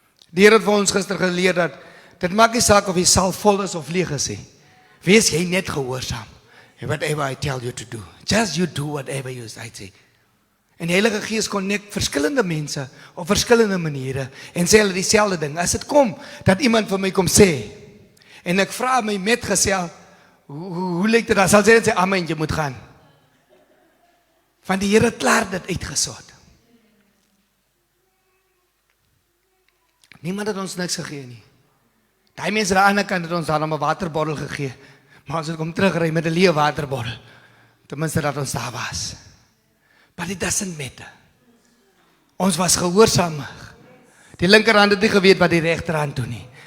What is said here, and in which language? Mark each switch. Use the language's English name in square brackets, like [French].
[Afrikaans] Die Here het vir ons gister geleer dat dit maak nie saak of jy sal vol is of leeg is nie. Wees jy net gehoorsaam. [English] Whatever I tell you to do. Just you do whatever I say. [Afrikaans] En die Heilige Gees connect verskillende mense op verskillende maniere en sê hulle dieselfde ding. As dit kom dat iemand vir my kom sê en ek vra my metgesel, hoe lyk dit dan? Sal sê amen, jy moet gaan. Want die Here het klaar dit uitgesort. Niemand het ons niks gegee nie. Die mense aan die ander kant het ons daarom 'n waterbottel gegee. Maar ons het kom terugry met 'n leë waterbottel. Ten minste dat ons daar was. [English] But it doesn't matter. [Afrikaans] Ons was gehoorsaam. Die linkerhand het nie geweet wat die regterhand doen nie.